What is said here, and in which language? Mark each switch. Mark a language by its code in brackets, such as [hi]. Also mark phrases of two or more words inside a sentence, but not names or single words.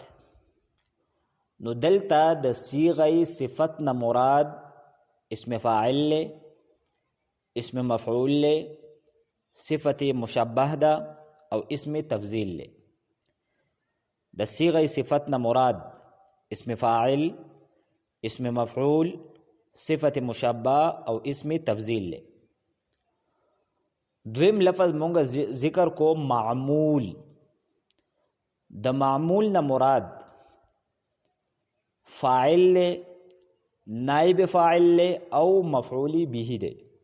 [ps] نو دلته د صیغه صفت نه مراد اسم فاعل له، اسم مفعول له، صفت مشبه ده او اسم تفضیل له. د صیغه صفت نه مراد اسم فاعل، اسم مفعول، صفت مشبه او اسم تفضیل له. دویم لفظ مونږ ذکر کو معمول. د معمول نه مراد فاعل له، نائب فاعل له او مفعول به ده.